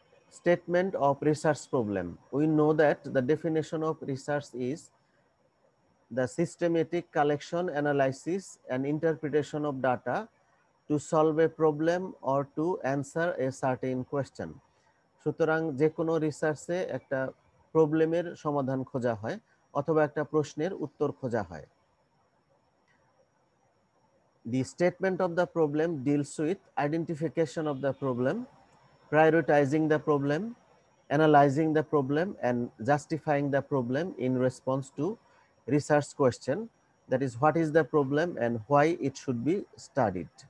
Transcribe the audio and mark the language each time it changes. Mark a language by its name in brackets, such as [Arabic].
[English] Statement of research problem. We know that the definition of research is the systematic collection, analysis, and interpretation of data to solve a problem or to answer a certain question. [Bangla] সুতরাং যে কোনো রিসার্চে একটা প্রবলেমের সমাধান খোঁজা হয় অথবা একটা প্রশ্নের উত্তর খোঁজা হয়। [English] The statement of the problem deals with identification of the problem, prioritizing the problem, analyzing the problem, and justifying the problem in response to research question, that is, what is the problem and why it should be studied.